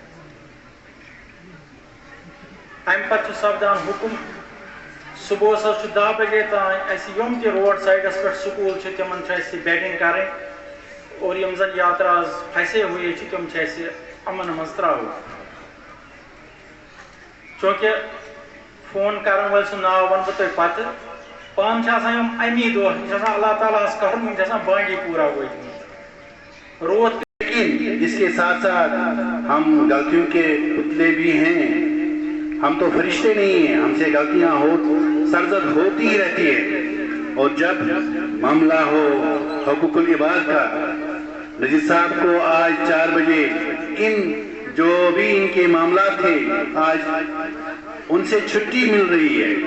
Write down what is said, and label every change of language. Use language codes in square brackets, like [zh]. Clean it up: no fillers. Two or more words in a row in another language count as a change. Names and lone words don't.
[ks] امہِ پتہٕ چھُ سپدان حُکُم صُبحس حظ چھُ 10 بجے تام اَسہِ یِم تہِ روڈ سایڈس پٮ۪ٹھ سکوٗل چھِ تِمن چھِ اَسہِ بیڈنگ کرٕنۍ اور یِم زن یاتراز [ur] پھسے ہوئے [ks] چھِ تِم چھِ اَسہِ یِمن منٛز ترٛاوٕنۍ. چوٗنٛکہِ فون کرن وٲلۍ سُنٛد ناو ونہٕ بہٕ تۄہہِ پتہٕ. پانہٕ چھِ آسان یِم امی دۄہ یِم چھِ آسان اللہ تعالیٰ ہس کرُن یِم چھِ آسان بانڈی پورہ وٲتمٕتۍ. روٗد [ur] لیکن اس کے ساتھ ساتھ ہم غلطیوں کے پتلے بھی ہیں. ہم تو فرشتے نہیں ہیں. ہم سے غلطیاں سرزد ہوتی ہی رہتی ہیں. اور جب معاملہ ہو حقوق العباد کا نذیر صاحب کو آج 4 بجے جو بھی ان کے معاملات تھے آج ان سے چھٹی مل رہی ہے.